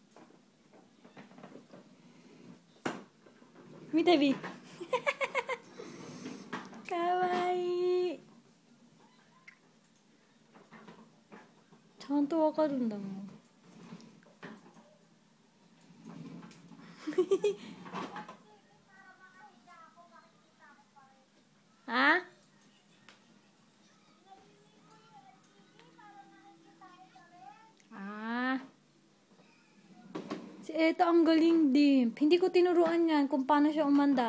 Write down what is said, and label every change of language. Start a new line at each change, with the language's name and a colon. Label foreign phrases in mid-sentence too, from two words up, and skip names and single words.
Japanese: 見てみ。かわいい。ちゃんとわかるんだもん。Ha?
Filipino: Si Eta ang galing din. Hindi ko tinuruan yan kung paano siya umandar.